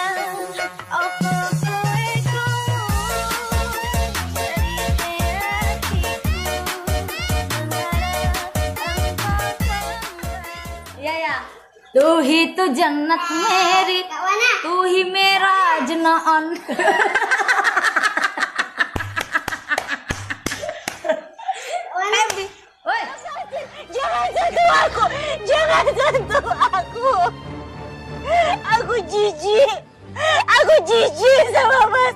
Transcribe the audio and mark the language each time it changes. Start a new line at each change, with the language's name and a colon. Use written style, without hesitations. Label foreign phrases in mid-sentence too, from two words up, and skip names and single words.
Hindi: या तू ही तो जन्नत मेरी, तू ही मेरा जन्नत।
Indonesian: Jangan sentuh aku, jangan sentuh aku. Aku jijik sama Mas.